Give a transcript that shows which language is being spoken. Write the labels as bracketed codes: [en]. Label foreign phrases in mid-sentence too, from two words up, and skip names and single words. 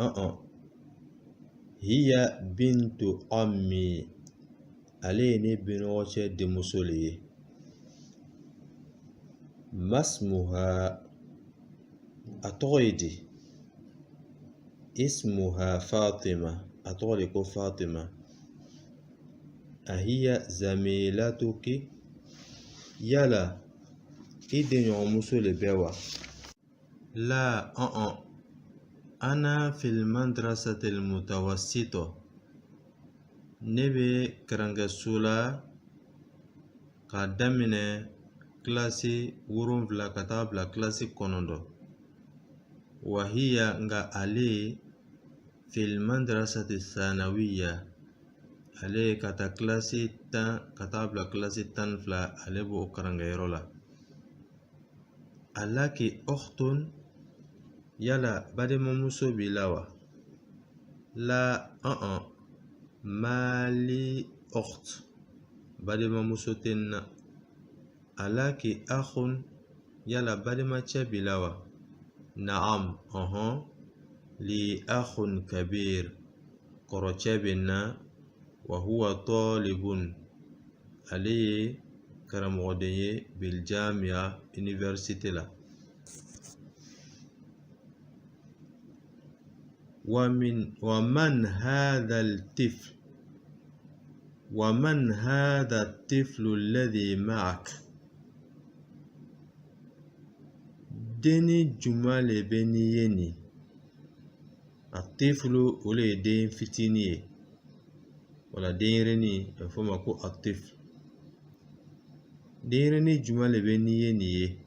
[ar] هي بنت عمي [bm] ale ye ne benɔgɔcɛ denmuso le ye masmuha a tɔgɔ ye di ismuha fatima a tɔgɔ de ko fatima [ar] أهي زميلتك [bm] yala i denɲɔgɔnmuso le bɛ wa? [ar] لا أنا في المدرسة المتوسطة, [bm] ne bɛ karangaso la k'a daminɛ kilasi 7 ka taa bila kilasi 9. Wahiya nga ale [ar] في المدرسة الثانوية, [bm] ale ka taa kilasi 10 ka taa bila kilasi 12 ale b'o karangayɔrɔ la. [ar] ألك أخت, [bm] yala balimamuso b'i la wa? [ar] لا ما لي أخت, [bm] balimamuso tɛ n na. [ar] ألك أخ, [bm] yala balimacɛ b'i la wa? Naam, [ar] لي أخ كبير, [bm] kɔrɔcɛ bɛ n na. [ar] وهو طالب, [bm] ale ye karamɔgɔden ye biljamiya, université la. [ar] ومن هذا الطفل الذي معك, [bm] deni juma le bɛ ni ye nin? Atiflu o le ye den fitini ye, wala denyɛrɛni a bɛ fɔ o ma ko atiflu. Denyɛrɛni juma le bɛ ni ye nin ye?